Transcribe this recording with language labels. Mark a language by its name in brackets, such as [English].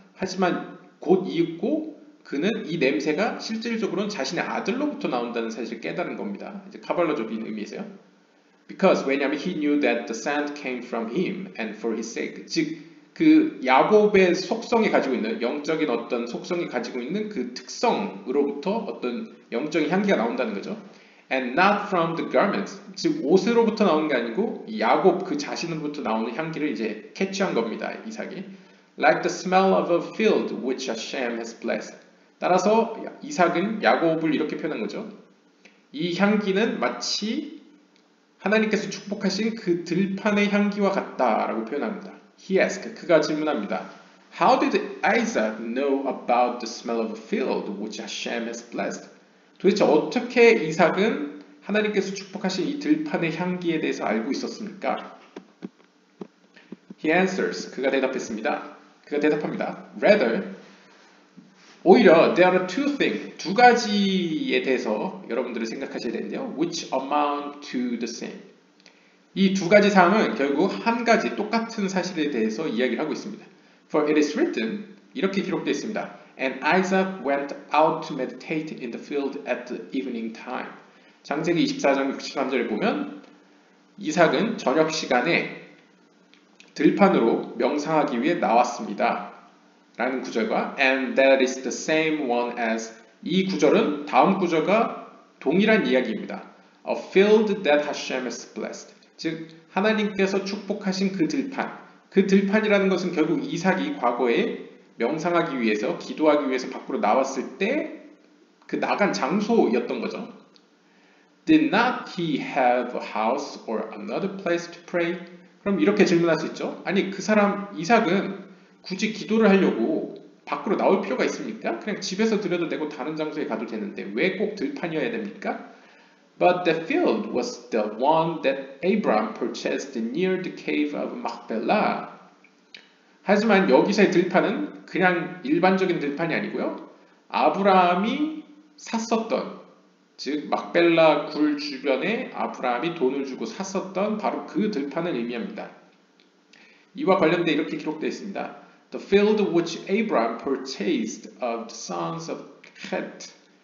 [Korean] 하지만 곧 이윽고 그는 이 냄새가 실질적으로는 자신의 아들로부터 나온다는 사실을 깨달은 겁니다. 이제 카발라적인 의미에서요. [English] Because [Korean] 왜냐하면 [English] he knew that the scent came from him and for his sake. [Korean] 즉 그 야곱의 속성이 가지고 있는 영적인 어떤 속성이 가지고 있는 그 특성으로부터 어떤 영적인 향기가 나온다는 거죠. [English] And not from the garments. [Korean] 즉 옷으로부터 나오는 게 아니고 야곱 그 자신으로부터 나오는 향기를 이제 캐치한 겁니다. 이삭이. [English] Like the smell of a field which Hashem has blessed. [Korean] 따라서 이삭은 야곱을 이렇게 표현한 거죠. 이 향기는 마치 하나님께서 축복하신 그 들판의 향기와 같다라고 표현합니다. [English] He asked, [Korean] 그가 질문합니다. [English] How did Isaac know about the smell of a field which Hashem has blessed? [Korean] 도대체 어떻게 이삭은 하나님께서 축복하신 이 들판의 향기에 대해서 알고 있었습니까? [English] He answers, [Korean] 그가 대답했습니다. 그가 대답합니다. [English] Rather, [Korean] 오히려 [English] there are two things, [Korean] 두 가지에 대해서 여러분들이 생각하셔야 되는데요. [English] Which amount to the same. [Korean] 이 두 가지 사항은 결국 한 가지 똑같은 사실에 대해서 이야기를 하고 있습니다. [English] For it is written, [Korean] 이렇게 기록되어 있습니다. [English] And Isaac went out to meditate in the field at the evening time. [Korean] 창세기 24장 63절에 보면 이삭은 저녁 시간에 들판으로 명상하기 위해 나왔습니다. 라는 구절과 [English] And that is the same one as [Korean] 이 구절은 다음 구절과 동일한 이야기입니다. [English] A field that Hashem has blessed. [Korean] 즉 하나님께서 축복하신 그 들판. 그 들판이라는 것은 결국 이삭이 과거에 명상하기 위해서 기도하기 위해서 밖으로 나왔을 때 그 나간 장소였던 거죠. [English] Did not he have a house or another place to pray? [Korean] 그럼 이렇게 질문할 수 있죠. 아니 그 사람 이삭은 굳이 기도를 하려고 밖으로 나올 필요가 있습니까? 그냥 집에서 드려도 되고 다른 장소에 가도 되는데 왜 꼭 들판이어야 됩니까? [English] But the field was the one that Abraham purchased near the cave of Machpelah. [Korean] 하지만 여기서의 들판은 그냥 일반적인 들판이 아니고요. 아브라함이 샀었던, 즉 막벨라 굴 주변에 아브라함이 돈을 주고 샀었던 바로 그 들판을 의미합니다. 이와 관련돼 이렇게 기록되어 있습니다. [English] The field which Abraham purchased of the sons of Heth.